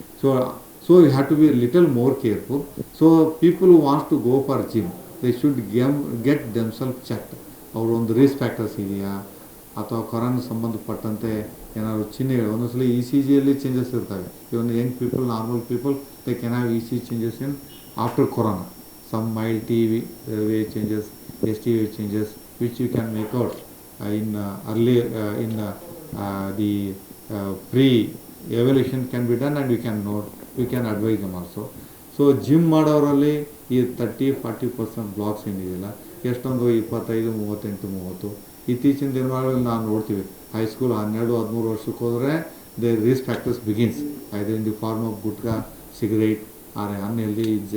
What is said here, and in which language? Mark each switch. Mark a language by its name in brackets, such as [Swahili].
[English] So you have to be little more careful. So people who wants to go for gym, they should get themselves checked. [Kannada] ಅವರು ಒಂದು risk factors ಇದೆಯಾ, ಅಥವಾ corona ಸಂಬಂಧಪಟ್ಟಂತೆ ಏನಾದರೂ ಚಿಹ್ನೆಗಳು. ಒಂದೊಂದ್ಸಲ ECGಯಲ್ಲಿ ಚೇಂಜಸ್ ಇರ್ತವೆ. [English] Even young people, normal people, they can have ECG changes in after corona. Some mild TB wave changes, ST wave changes, which you can make out in early in the pre-evaluation can be done, and we can note, we can advise them also. [Kannada] So gym ಮಾಡೋರಲ್ಲಿ ಈ 30-40% blocks ಏನಿದೆಯಲ್ಲ ಎಷ್ಟೊಂದು 25-38-30 ಇತ್ತೀಚಿನ ದಿನಗಳಲ್ಲಿ ನಾವು ನೋಡ್ತೀವಿ high school 12-13 ವರ್ಷಕ್ಕೆ ಹೋದರೆ [English] they risk factors begins either in the form of gutka cigarette or unhealthy